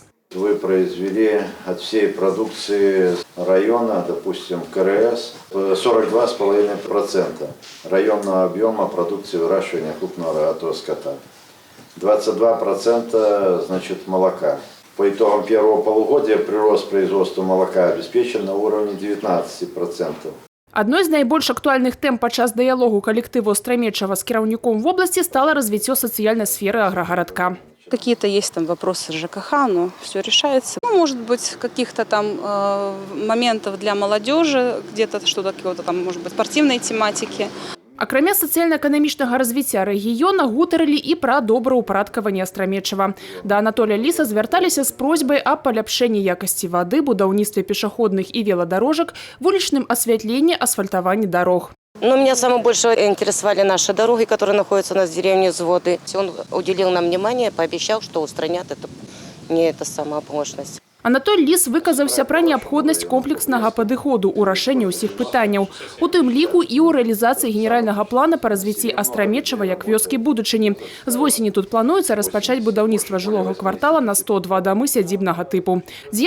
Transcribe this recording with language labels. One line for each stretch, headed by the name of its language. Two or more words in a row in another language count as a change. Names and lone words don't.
Russian: Вы произвели от всей продукции района, допустим, КРС, 42,5% районного объема продукции выращивания крупного рогатого скота. 22% значит молока. По итогам первого полугодия прирост производства молока обеспечен на уровне 19%.
Belarusian: Одной з найбольш актуальных тэм падчас дыялогу калектыву «Астрамечава» з кіраўніком
Russian: в области стало развитие социальной сферы агрогородка. Какие-то есть там вопросы ЖКХ, но все решается. Ну, может быть, каких-то там моментов для молодежи, где-то что-то, какого-то там, может быть, спортивной тематики.
Belarusian: Акрамя сацыяльна-эканамічнага развіцця рэгіёна гутарылі і пра добраўпарадкаванне Астрамечава. Да Анатоля Ліса звярталіся з просьбай аб паляпшэнні якасці вады, будаўніцтве пешаходных і веладарожак, вулічным асвятленні, асфальтаванні дарог.
Russian: Но меня самое больше интересовали наши дороги, которые находятся у нас в деревне Взводы. Он уделил нам внимание, пообещал, что устранят это, не эта самая оплошность.
Belarusian: Анатоль Ліс выказаўся пра неабходнасць комплекснага падыходу ў рашэнні ўсіх пытанняў. У тым ліку і ў рэалізацыі генеральнага плана па развіцці Астрамечава як вёскі будучыні. З восені тут плануецца распачаць будаўніцтва жылога квартала на 102 дамы сядзібнага тыпу.